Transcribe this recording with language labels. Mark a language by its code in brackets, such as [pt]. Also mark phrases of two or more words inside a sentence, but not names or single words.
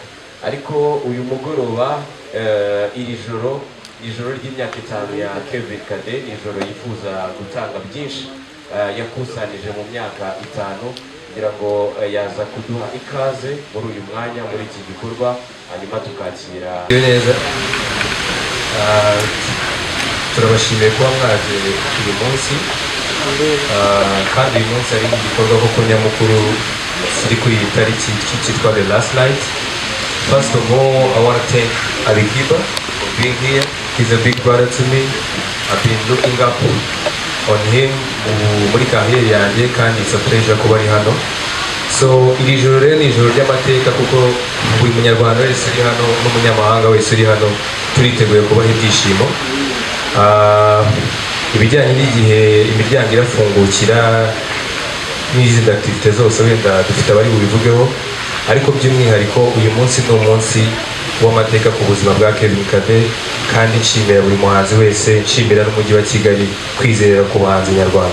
[rw] Ariko uyu mugoroba ijoro ry'imyaka 5 ya Kevin Kade, ijoro yifuza gutanga byinshi yakusanije mu myaka 5 kugira ngo yaza kuduha ikaze muri uyu mwanya muri iki gikorwa, hanyuma tukakira neza. Turabashimiye kuba mwaje uyu munsi, kandi uyu munsi ari igikorwa koko nyamukuru kiri ku itariki cyitwa The Last Night. [en] First of all, I want to thank Ali Kiba for being here. He's a big brother to me. I've been looking up on him [rw] muri kariyeri yanjye, kandi [en] it's a pleasure [rw] kuba ari hano. So iri joro rero ni ijoro ry'amateka kuko buri munyarwanda wese uri hano n'umunyamahanga wese uri hano turiteguye kubaha ibyishimo. Ibijyanye n'igihe imiryango irafungukira n'izindi activite zose wenda dufite abari bubivugeho, ariko by'umwihariko uyu munsi ni umunsi w'amateka ku buzima bwa Kevin Kade, kandi nshimira buri muhanzi wese, nshimira n'umujyi wa Kigali kwizerera ku bahanzi nyarwanda.